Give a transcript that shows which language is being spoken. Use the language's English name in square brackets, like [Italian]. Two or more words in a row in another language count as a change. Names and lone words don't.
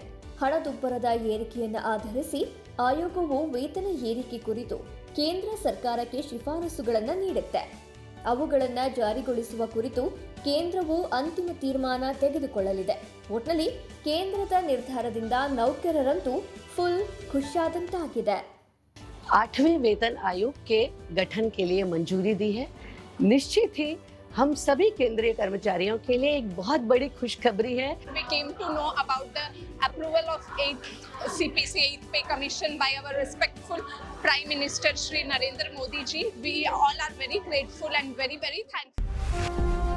[Kannada] ಹಣದುಬ್ಬರದ ಏರಿಕೆಯನ್ನು ಆಧರಿಸಿ ಆಯೋಗವು ವೇತನ ಏರಿಕೆ ಕುರಿತು ಕೇಂದ್ರ ಸರ್ಕಾರಕ್ಕೆ ಶಿಫಾರಸುಗಳನ್ನು ನೀಡುತ್ತೆ. ಅವುಗಳನ್ನು ಜಾರಿಗೊಳಿಸುವ ಕುರಿತು ಕೇಂದ್ರವು ಅಂತಿಮ ತೀರ್ಮಾನ ತೆಗೆದುಕೊಳ್ಳಲಿದೆ. ಒಟ್ಟಿನಲ್ಲಿ ಕೇಂದ್ರದ ನಿರ್ಧಾರದಿಂದ ನೌಕರರಂತೂ ಫುಲ್ ಖುಷಿಯಾದಂತಾಗಿದೆ. [Hindi] 8वें वेतन आयोग के गठन के लिए मंजूरी दी है. निश्चित ही हम सभी केंद्रीय कर्मचारियों के लिए एक बहुत बड़ी खुशखबरी है. [English] We came to know about the approval of 8th CPC 8th Pay Commission by our respectful Prime Minister Shri Narendra Modi ji. We all are very grateful and very thankful.